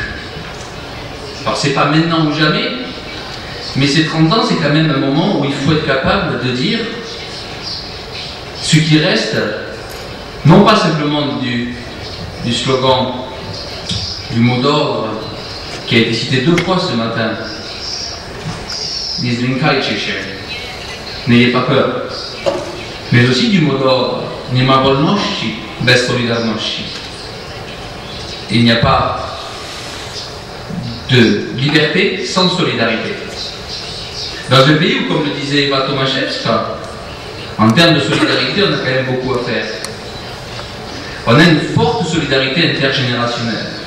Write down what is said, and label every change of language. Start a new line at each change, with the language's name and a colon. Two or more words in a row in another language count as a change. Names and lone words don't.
French: Alors c'est pas maintenant ou jamais, mais ces 30 ans, c'est quand même un moment où il faut être capable de dire ce qui reste, non pas simplement du slogan, du mot d'ordre qui a été cité 2 fois ce matin, n'ayez pas peur, mais aussi du mot d'ordre,
Polish: nie ma wolności bez solidarności.
French: Il n'y a pas de liberté sans solidarité. Dans un pays où, comme le disait Eva Tomaszewska, en termes de solidarité, on a quand même beaucoup à faire. On a une forte solidarité intergénérationnelle.